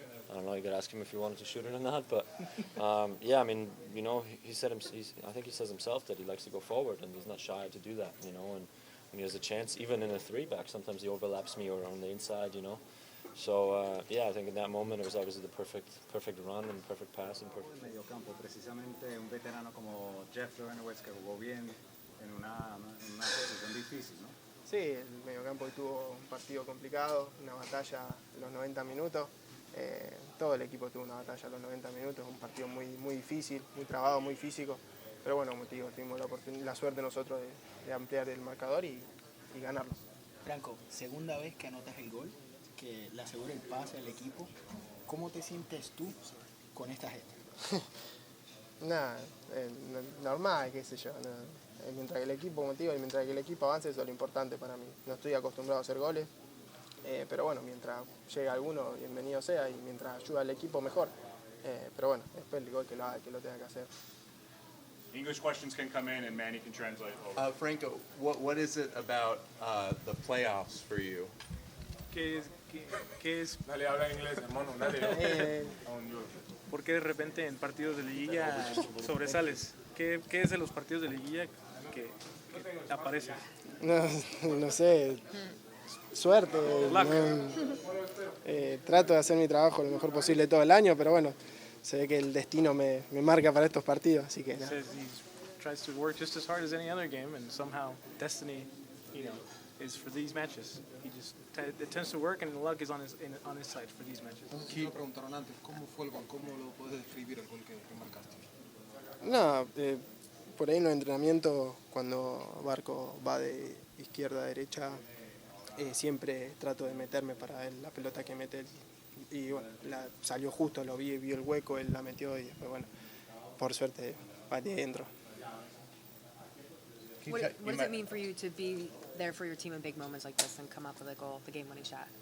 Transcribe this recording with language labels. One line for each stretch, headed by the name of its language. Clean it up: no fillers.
English: I don't know, you could ask him if he wanted to shoot it or not, but I mean, he said I think he says himself that he likes to go forward, and he's not shy to do that, and when he has a chance, even in a three-back, sometimes he overlaps me or on the inside, So I think in that moment it was obviously the perfect run and perfect pass and perfect.
Spanish: Medio campo, precisamente un veterano como Jeff Lorenowitz que jugó bien en una posición difícil, ¿no? Sí, el mediocampo tuvo un partido complicado, una batalla los 90 minutos. Todo el equipo tuvo una batalla los 90 minutos, un partido muy difícil, muy trabado, muy físico. Pero bueno, como te digo, tuvimos la suerte nosotros de ampliar el marcador y ganarlo. Franco, segunda vez que anotas el gol, que le asegura el pase al equipo. ¿Cómo te sientes tú con esta gesta? Nada, normal, qué sé yo. Mientras que el equipo, como te digo, y mientras que el equipo avance, eso es lo importante para mí. No estoy acostumbrado a hacer goles, pero bueno, mientras llegue alguno, bienvenido sea, y mientras ayuda al equipo, mejor. Pero bueno, después el gol que lo haga, que lo tenga que hacer.
English: English questions can come in and Manny can translate. Franco, what is it about the playoffs for you?
Spanish: ¿Qué es? Dale, habla en inglés, hermano, dale. ¿Por qué de repente en partidos de liguilla sobresales? ¿Qué es de los partidos de liguilla que aparece? No sé, suerte. Trato de hacer mi trabajo lo mejor posible todo el año, pero bueno, se ve que el destino me marca para estos partidos, así que nada.
English: Tries to work just as hard as any other game, and somehow destiny, is for these matches. It tends to work, and the luck is on his side for these matches.
Spanish: Lo preguntaron antes, ¿cómo fue el gol? ¿Cómo lo puedes describir el gol que marcaste? No, por ahí en los entrenamientos, cuando Barco va de izquierda a derecha, siempre trato de meterme para él, la pelota que mete él. Y bueno, salió justo, lo vio el hueco, él la metió y después, bueno, por suerte, pateé dentro.
English: What does it mean for you to be there for your team in big moments like this and come up with a goal, the game-winning shot?